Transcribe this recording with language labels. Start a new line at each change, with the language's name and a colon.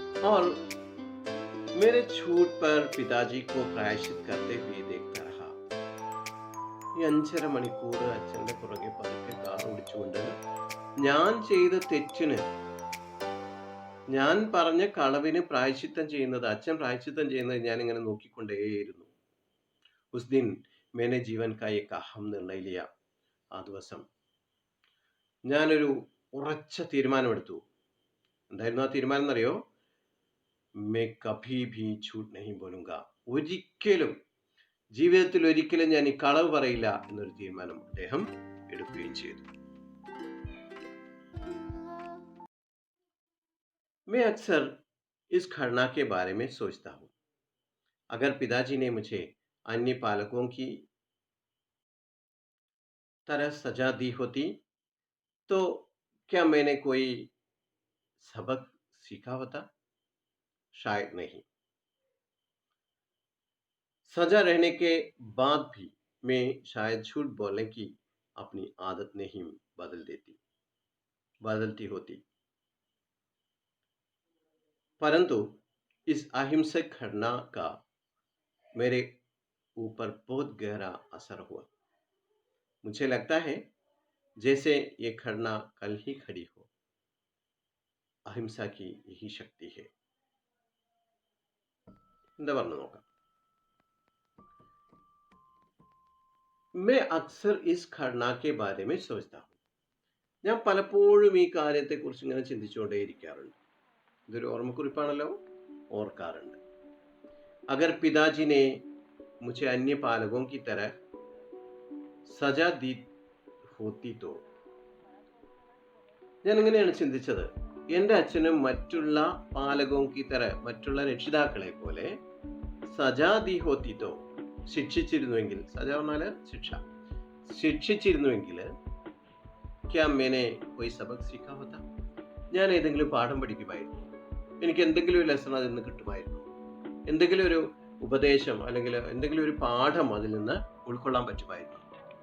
Hindi: और मेरे छूट पर पिताजी को प्रायश्चित करते हुए देखता रहा.
Malayalam: ഈ 5:30 മണിക്കൂർ അച്ഛൻ്റെ പുറകെ പതുക്കെ കാർ ഓടിച്ചുകൊണ്ട് ഞാൻ ചെയ്ത തെറ്റിന്, ഞാൻ പറഞ്ഞ കളവിന് പ്രായശ്ചിത്തം ചെയ്യുന്നത്, അച്ഛൻ പ്രായശ്ചിത്തം ചെയ്യുന്നത് ഞാനിങ്ങനെ നോക്കിക്കൊണ്ടേയിരുന്നു.
Hindi: ഉസ് ദിൻ മേനെ ജീവൻ കാ ഏക് അഹം നിർണയ ലിയ.
Malayalam: ആ ദിവസം ഞാനൊരു ഉറച്ച തീരുമാനമെടുത്തു. എന്തായിരുന്നു ആ തീരുമാനം എന്നറിയോ?
Hindi: മേ കഭി ഭി ഝൂഠ് നഹീ ബോലൂംഗ.
Malayalam: ഒരിക്കലും, ജീവിതത്തിൽ ഒരിക്കലും ഞാൻ ഈ കളവ് പറയില്ല എന്നൊരു തീരുമാനം അദ്ദേഹം എടുക്കുകയും ചെയ്തു.
Hindi: मैं अक्सर इस घटना के बारे में सोचता हूँ. अगर पिताजी ने मुझे अन्य पालकों की तरह सजा दी होती तो क्या मैंने कोई सबक सीखा होता? शायद नहीं. सजा रहने के बाद भी मैं शायद झूठ बोलने की अपनी आदत नहीं बदलती होती. परंतु इस अहिंसक घटना का मेरे ऊपर बहुत गहरा असर हुआ. मुझे लगता है जैसे ये घटना कल ही खड़ी हो. अहिंसा की यही शक्ति है.
Malayalam: എന്താ പറഞ്ഞു നോക്കാം.
Hindi: मैं अक्सर इस घटना के बारे में सोचता हूँ.
Malayalam: ഞാൻ പലപ്പോഴും ഈ കാര്യത്തെക്കുറിച്ച് ഇങ്ങനെ ചിന്തിച്ചുകൊണ്ടേയിരിക്കാറുണ്ട്. ഇതൊരു ഓർമ്മക്കുറിപ്പാണല്ലോ, ഓർക്കാറുണ്ട്.
Hindi: अगर पिताजी ने मुझे अन्य पालकों की तरह सजा दी होती तो.
Malayalam: ഞാൻ ഇങ്ങനെയാണ് ചിന്തിച്ചത്. എൻ്റെ അച്ഛനും മറ്റുള്ള
Hindi: പാലകോം കി തര,
Malayalam: മറ്റുള്ള രക്ഷിതാക്കളെ പോലെ
Hindi: സജാ ദി ഹോത്തി തോ,
Malayalam: ശിക്ഷിച്ചിരുന്നുവെങ്കിൽ, സജ പറഞ്ഞാൽ ശിക്ഷ, ശിക്ഷിച്ചിരുന്നുവെങ്കിൽ
Hindi: ക്യാ മേനെ കോയി സബക് സീഖാ ഹോത്താ,
Malayalam: ഞാൻ ഏതെങ്കിലും പാഠം പഠിക്കുമായിരുന്നു, എനിക്ക് എന്തെങ്കിലും ഒരു ലെസൺ അതിൽ നിന്ന് കിട്ടുമായിരുന്നു, എന്തെങ്കിലും ഒരു ഉപദേശം അല്ലെങ്കിൽ എന്തെങ്കിലും ഒരു പാഠം അതിൽ നിന്ന് ഉൾക്കൊള്ളാൻ പറ്റുമായിരുന്നു.